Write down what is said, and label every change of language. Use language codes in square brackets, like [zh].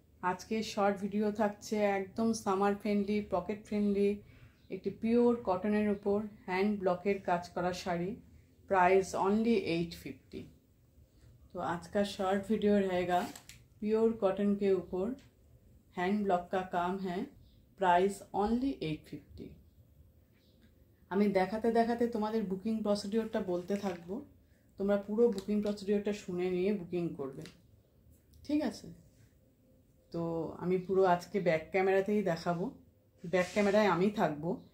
[bn] আজকে short video থাকছে একদম সামার ফ্রেন্ডলি, পকেট ফ্রেন্ডলি, একটি পিওর কটনের উপর হ্যান্ড ব্লকের কাজ করা শাড়ি। [en] Price only 850। [hi] तो आज का शॉर्ट वीडियो रहेगा प्योर कॉटन के ऊपर हैंड ब्लॉक का काम है। [en] Price only 850। [bn] আমি দেখাতে দেখাতে তোমাদের বুকিং প্রসিডিওরটা বলতে থাকবো, তোমরা পুরো বুকিং প্রসিডিওরটা শুনে নিয়ে বুকিং করবে, ঠিক আছে? তো আমি পুরো আজকে ব্যাক ক্যামেরাতেই দেখাবো, ব্যাক ক্যামেরায় আমি থাকবো।